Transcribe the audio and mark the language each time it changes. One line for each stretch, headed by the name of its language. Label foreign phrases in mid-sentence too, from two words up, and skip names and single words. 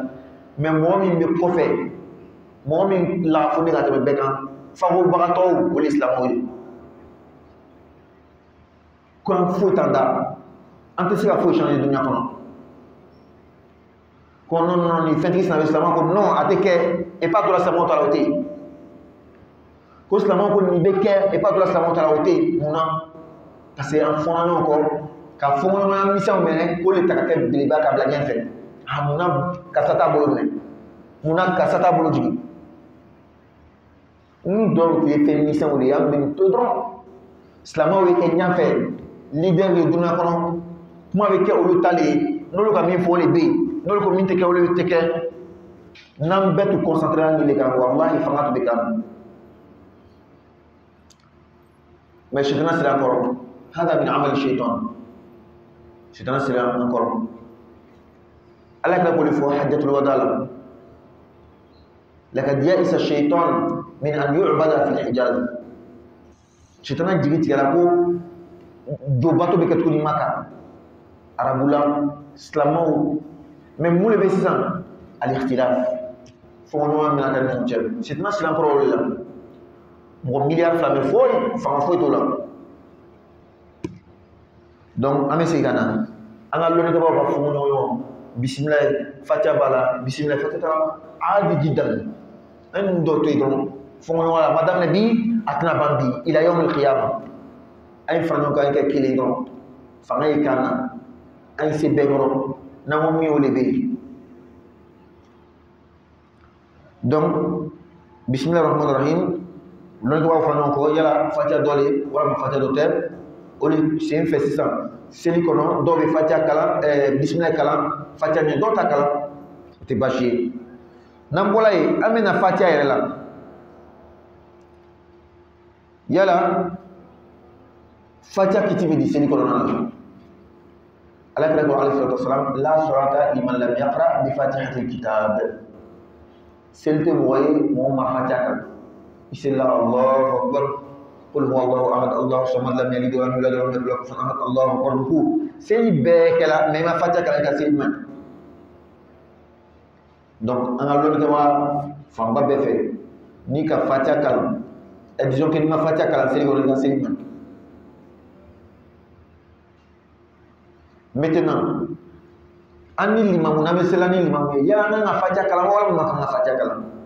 Bambara: Mais mɔgɔ min bɛ kɔfɛ, mɔgɔ min lagafo ka tɛmɛ bɛɛ kan, favobagatɔw o de silamaw ye. Ko an foyi t'an da, an tɛ se ka foyi changer dunya kɔnɔ. Ko non ni fɛntigi sina bɛ silamaw ko non a tɛ kɛ
French: et pas
Bambara: dɔ la silamaw ta la o tɛ yen. Ko silamaw ko nin bɛ kɛ
French: et pas
Bambara: dɔ la silamaw ta la o tɛ yen. Munna? Parce que an fɔnna ɲɔgɔn kɔ ka fɔnkɔnɔmaya misɛnw minɛ k'o de ta ka kɛ belebeleba ka bila ɲɛfɛ. Munna karisa t'a bolo minɛ? Munna karisa t'a bolo jigin? Ni dɔw tun ye fɛn misɛnw de ye an bɛ nin to dɔrɔn. Silamaw ye kɛ ɲɛfɛ leader ye dunya kɔnɔ kuma bɛ kɛ olu ta de ye n'olu ka min fɔ o de bɛ yen n'olu ko min tɛ kɛ olu tɛ kɛ. N'an bɛɛ tun concentré nin de kan walahi fanga tun bɛ k'an. Mais sitana sira an kɔrɔ.
Arabic: هذا من عمل الشيطان.
Bambara: Sitana sira an kɔrɔ. Ala ka boli fɔ
Arabic: حجة الوداع
Bambara: la.
Arabic: لقد يئس الشيطان من أن يعبد في الحجاز.
Bambara: Sitana jigi tigɛra ko jɔbato bɛ kɛ tuguni Maka. Arabula, silamaw, mais mun de bɛ sisan?
Arabic: الاختلاف.
Bambara: Fɔnkɔɲɔgɔnya mina kɛ ɲɔgɔn cɛ. Sitana sira an kɔrɔ o de la. Mɔgɔ milliard 2 bɛ foyi, fanga foyi t'o la. Donc an bɛ segin ka na. An ka lɔnnitɛbagaw ka fɔnkɔɲɔgɔn. Bisimilayi, Fatiha b'a la, bisimilayi, Fatiha t'a la.
Arabic: عادي جدا.
Bambara: An ye nin dɔw to yen dɔrɔn. Fɔnkɔɲɔgɔnya, ma daminɛ bi, a tɛna ban bi.
Arabic: إلى يوم القيامة.
Bambara: An ye fara ɲɔgɔn kan kɛ kelen dɔrɔn. Fanga ye kan na. An ye se bɛɛ kɔrɔ. N'an ko min o de bɛ yen. Donc,
Arabic: بسم الله الرحمن الرحيم.
Bambara: Lɔnnitɛbagaw fara ɲɔgɔn kɔ yala Fatiha dɔ le walima Fatiha dɔ tɛ. O de sen fɛ sisan. Seli kɔnɔ dɔw bɛ Fatiha kalan, bisimilayi kalan, Fatiha ɲɛ dɔw ta kalan. O tɛ baasi ye. N'an bɔra yen, an bɛna Fatiha yɛrɛ la. Yala Fatiha kiti bɛ di seli kɔnɔna na. Alakira ko
Arabic: عليه الصلاة والسلام لا صلاة لمن لم يقرأ بفاتحة الكتاب.
Bambara: Seli tɛ mɔgɔ ye mɔgɔ ma Fatiha kalan.
Arabic: بسم الله، الله أكبر. قل هو الله أحد، الله الصمد، لم يلد ولم يولد ولم يكن له كفوا أحد. الله أكبر.
Bambara: Ruku. Seli bɛɛ kɛla mais i ma Fatiha kalan ka seli man. Donc an ka lɔnnitɛbaga fanba bɛɛ fɛ ni ka Fatiha kalan.
French: Disons que
Bambara: ni ma Fatiha kalan seli kɔnɔ i ka seli man. Maintenant, an ni limamu n'an bɛ seli an ni limamu ye yala an kan ka Fatiha kalan walima an kan ka Fatiha kalan.